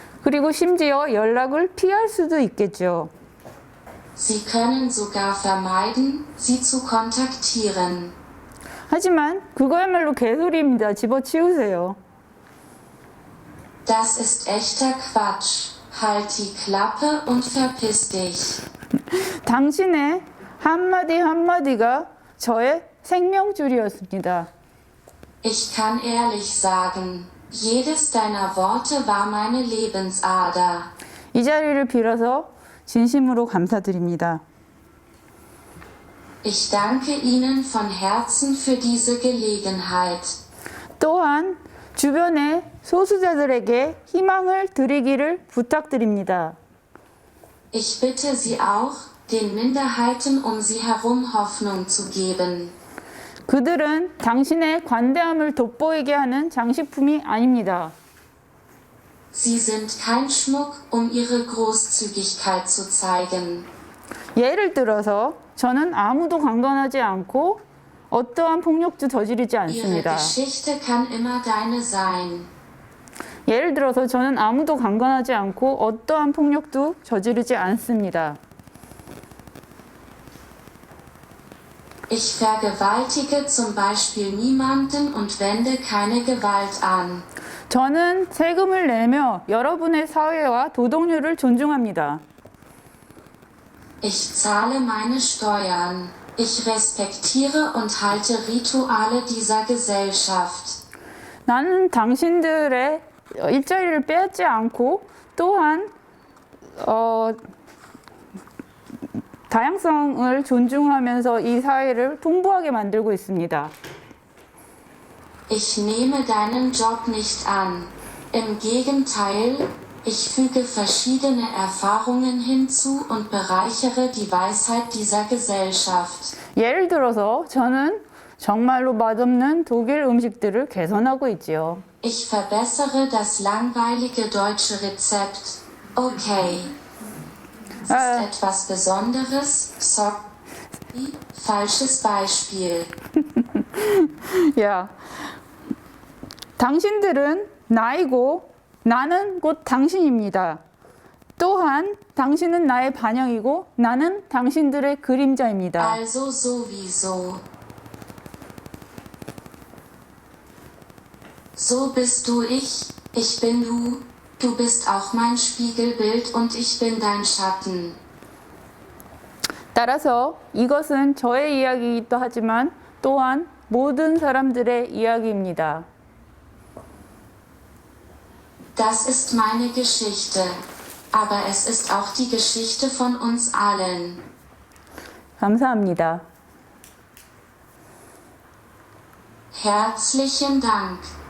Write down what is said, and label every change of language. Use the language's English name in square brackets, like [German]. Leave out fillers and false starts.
[Korean] 그리고 심지어 연락을 피할 수도 있겠죠. [German] Sie können sogar vermeiden, sie zu kontaktieren. [Korean] 하지만 그거야말로 개소리입니다. 집어치우세요. [German] Das ist echter Quatsch. Halt die Klappe und verpiss dich. [Korean] 당신의 한마디 한마디가 저의 생명줄이었습니다. [German] Ich kann ehrlich sagen, jedes deiner Worte war meine Lebensader. [Korean] 이 자리를 빌어서 진심으로 감사드립니다. [German] Ich danke Ihnen von Herzen für diese Gelegenheit. [Korean] 또한 주변의 소수자들에게 희망을 드리기를 부탁드립니다. [German] Ich bitte Sie auch, den Minderheiten um Sie herum Hoffnung zu geben. [Korean] 그들은 당신의 관대함을 돋보이게 하는 장식품이 아닙니다. [German] Sie sind kein Schmuck, um Ihre Großzügigkeit zu zeigen. [Korean] 예를 들어서 저는 아무도 강간하지 않고 어떠한 폭력도 저지르지 [German] Ihre [Korean] 않습니다. [German] Geschichte kann immer deine sein. [Korean] 예를 들어서 저는 아무도 강간하지 않고 어떠한 폭력도 저지르지 않습니다. [German] Ich vergewaltige zum Beispiel niemanden und wende keine Gewalt an. [Korean] 저는 세금을 내며 여러분의 사회와 도덕률을 존중합니다. [German] Ich zahle meine Steuern. Ich respektiere und halte Rituale dieser Gesellschaft. [Korean] 나는 당신들의 일자리를 빼앗지 않고 또한 다양성을 존중하면서 이 사회를 풍부하게 만들고 있습니다. [German] Ich nehme deinen Job nicht an. Im Gegenteil, ich füge verschiedene Erfahrungen hinzu und bereichere die Weisheit dieser Gesellschaft. [Korean] 예를 들어서 저는 정말로 맛없는 독일 음식들을 개선하고 있지요. [German] Ich verbessere das langweilige deutsche Rezept. Okay. Das ist etwas Besonderes. Sorry. Falsches Beispiel. [Korean] 야, 당신들은 나이고 나는 곧 당신입니다. 또한 당신은 나의 반영이고 나는 당신들의 그림자입니다. [German] Also sowieso. So bist du ich bin du, du bist auch mein Spiegelbild und ich bin dein Schatten. [Korean] 따라서 이것은 저의 이야기이기도 하지만 또한 모든 사람들의 이야기입니다. [German] Das ist meine Geschichte. Aber es ist auch die Geschichte von uns allen. [Korean] 감사합니다. [German] Herzlichen Dank.